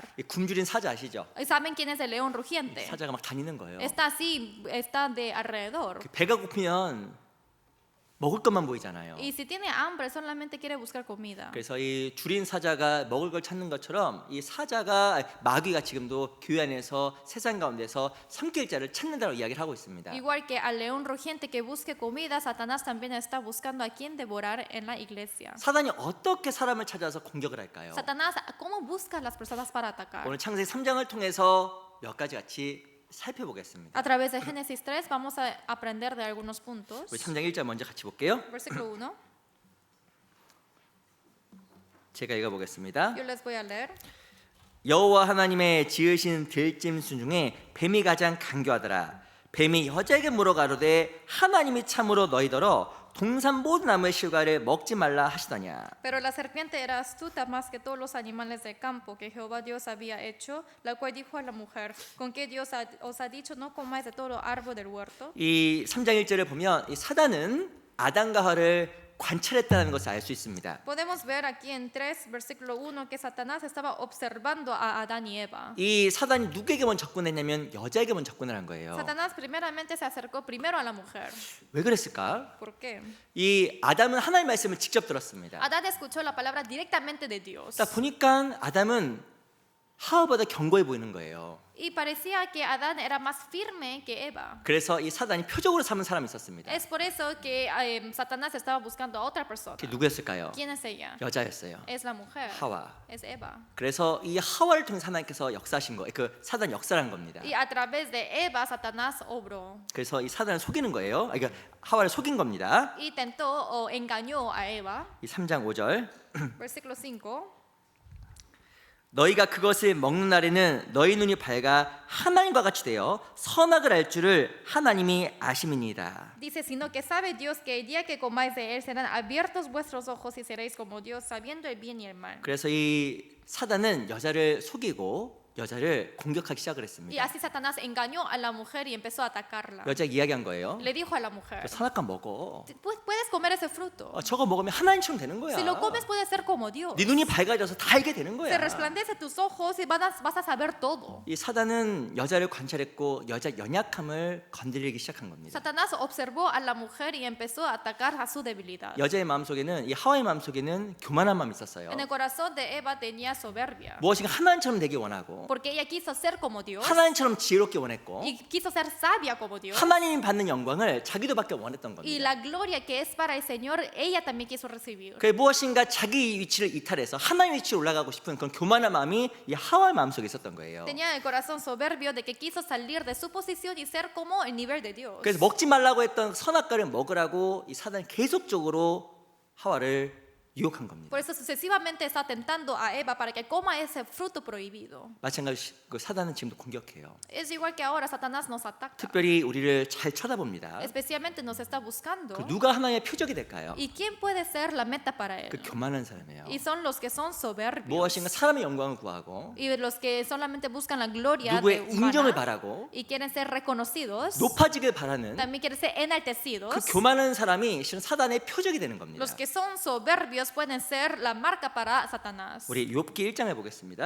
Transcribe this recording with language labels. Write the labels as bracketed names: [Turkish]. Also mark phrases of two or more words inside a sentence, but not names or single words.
[Korean] 이 굶주린 사자 아시죠? [Spanish] ¿Saben quién es el león rugiente? [Korean] 사자가 막 다니는 거예요. [Spanish] Está así, está de alrededor. [Korean] 배가 고프면 먹을 것만 보이잖아요. [Spanish] Y si tiene hambre solamente quiere buscar comida. [Korean] 그래서 이 줄인 사자가 먹을 걸 찾는 것처럼 이 사자가 마귀가 지금도 교회 안에서 세상 가운데서 삼킬 자를 찾는다고 이야기를 하고 있습니다. [Spanish] Igual que al león rugiente que busque comida, Satanás también está buscando a quien devorar en la iglesia. [Korean] 사단이 어떻게 사람을 찾아서 공격을 할까요? [Spanish] Satanás, ¿cómo busca a las personas para atacar? [Korean] 오늘 창세기 3장을 통해서 몇 가지 같이 살펴보겠습니다. [Spanish] A través de Génesis 3 vamos a aprender de algunos puntos. [Korean] 우리 3장 1절 먼저 같이 볼게요. [Spanish] Versículo 1. [Korean] 제가 읽어보겠습니다. [Spanish] Yo les voy a leer. [Korean] 여호와 하나님의 지으신 들짐승 중에 뱀이 가장 간교하더라. 뱀이 여자에게 물어가로되 하나님이 참으로 너희더러 동산 모든 나무의 실과를 먹지 말라 하시더냐. [Spanish] Pero la serpiente era astuta más que todos los animales del campo que Jehová Dios había hecho, la cual dijo a la mujer, ¿con qué Dios os ha dicho no comáis de todo árbol del huerto? [Korean] 이 3장 1절을 보면 이 사단은 아담과 하와를 관찰했다는 것을 알 수 있습니다. [Spanish] Podemos ver aquí en 3, versículo 1, que Satanás estaba observando a Adán y Eva. [Korean] 이 사단이 누구에게 먼저 접근했냐면 여자에게 먼저 접근을 한 거예요. [Spanish] Satanás primeramente se acercó primero a la mujer. [Korean] 왜 그랬을까? [Spanish] ¿Por qué? [Korean] 이 아담은 하나님의 말씀을 직접 들었습니다. [Spanish] Adán escuchó la palabra directamente de Dios. [Korean] 딱 보니까 아담은 하와보다 견고해 보이는 거예요. [Spanish] Y parecía que Adán era más firme que Eva. [Korean] 그래서 이 사단이 표적으로 삼은 사람이 있었습니다. [Spanish] Es por eso que Satanás estaba buscando a otra persona. [Korean] 그게 누구였을까요? [Spanish] ¿Quién es ella? [Korean] 여자였어요. [Spanish] Es la mujer. [Korean] 하와. [Spanish] Es Eva. [Korean] 그래서 이 하와를 통해 하나님께서 역사하신 거예요. 그 사단 역사한 겁니다. [Spanish] Y a través de Eva, Satanás obró. [Korean] 그래서 이 사단을 속이는 거예요. 그러니까 하와를 속인 겁니다. [Spanish] Y tentó o engañó a Eva. [Korean] 이 3장 5절. [Spanish] Versículo 5. [Korean] 너희가 그것을 먹는 날에는 너희 눈이 밝아 하나님과 같이 되어 선악을 알 줄을 하나님이 아심이니이다. [Spanish] Dice, sino que sabe Dios que el día que comáis de él serán abiertos vuestros ojos y seréis como Dios, sabiendo el bien y el mal. [Korean] 그래서 이 사단은 여자를 속이고 여자를 공격하기 시작을 [Spanish] Y [Korean] 했습니다. [Spanish] así Satanás engañó a la mujer y empezó a atacarla. [Korean] 여자가 이야기한 거예요. [Spanish] Le dijo a la mujer, [Korean] 선악과 먹어. [Spanish] Puedes comer ese fruto. [Korean] 저거 먹으면 하나님처럼 되는 거야. [Spanish] Si lo comes puedes ser como Dios. [Korean] 네 눈이 밝아져서 다 알게 되는 [Spanish] Se [Korean] 거야. [Spanish] resplandece tus ojos y vas a saber todo. [Korean] 이 사단은 여자를 관찰했고 여자 연약함을 건드리기 시작한 겁니다. [Spanish] Satanás observó a la mujer y empezó a atacar a su debilidad. [Korean] 여자의 마음속에는 이 하와의 마음속에는 교만한 마음이 있었어요. [Spanish] En el corazón de Eva tenía soberbia, [Korean] 무엇인가 하나님처럼 되기 원하고 [Spanish] porque ella quiso ser como Dios [Korean] 하나님처럼 지혜롭게 원했고 [Spanish] y quiso ser sabia como Dios. [Korean] 하나님이 받는 영광을 자기도 받기 원했던 [Spanish] Y [Korean] 겁니다. [Spanish] la gloria que es para el Señor, ella también quiso recibir. [Korean] 그 무엇인가 자기 위치를 이탈해서 하나님 위치로 올라가고 싶은 그런 교만한 마음이 이 하와의 마음속에 있었던 거예요. [Spanish] Tenía el corazón soberbio de que quiso salir de su posición y ser como el nivel de Dios. [Korean] 그래서 먹지 말라고 했던 선악과를 먹으라고 이 사단이 계속적으로 하와를 유혹한 겁니다. [Spanish] Por eso sucesivamente está tentando a Eva para que coma ese fruto prohibido. [Korean] 마찬가지로 그 사단은 지금도 공격해요. [Spanish] Es igual que ahora Satanás nos ataca. [Korean] 특별히 우리를 잘 쳐다봅니다. [Spanish] Especialmente nos está buscando. [Korean] 그 누가 하나님의 표적이 될까요? [Spanish] ¿Y quién puede ser la meta para él? [Korean] 그 교만한 사람이에요. [Spanish] Y son los que son soberbios. [Korean] 무엇인가 사람의 영광을 구하고 [Spanish] Y los que solamente buscan la gloria de [Korean] 누구의 인정을 [Spanish] humanas [Korean] 바라고 [Spanish] y quieren ser reconocidos. [Korean] 높아지길 바라는 [Spanish] También quieren ser enaltecidos. [Korean] 그 교만한 사람이 실은 사단의 표적이 되는 겁니다. [Spanish] Los que son soberbios pueden ser la marca para Satanás. [Korean] 우리 욥기 1장에 보겠습니다.